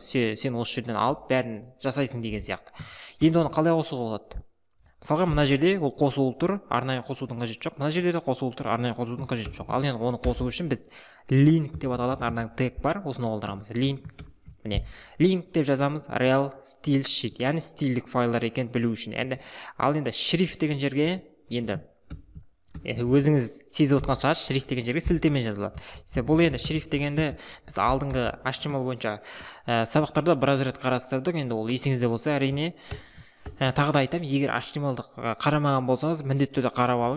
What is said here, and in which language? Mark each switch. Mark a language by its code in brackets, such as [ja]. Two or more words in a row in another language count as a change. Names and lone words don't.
[kk] Сен осы жерден алып бәрін жасайсың деген сияқты. Енді оны қалай қосуға болады? Мысалға, мына жерде ол қосулы тұр, арнайы қосудың қажеті жоқ. Мына жерде де қосулы тұр, арнайы қосудың қажеті жоқ. Ал енді оны қосу үшін біз link деп аталатын арнайы тег бар, осыны қолданамыз. Link. Міне, link деп жазамыз, [en] real style sheet, [kk] яғни стильдік файлдар екен білу үшін. Ал енді шрифт деген жерге, енді өзіңіз сезіп отқан шығар, шрифт деген жерге сілтеме жазылады. Бұл енді шрифт дегенде біз алдыңғы HTML бойынша сабақтарда біраз рет қарастырдық. Енді ол есіңізде болса, әрине тағы да айтамын, егер HTML-ді қарамаған болсаңыз, міндетті түрде қарап алыңыз.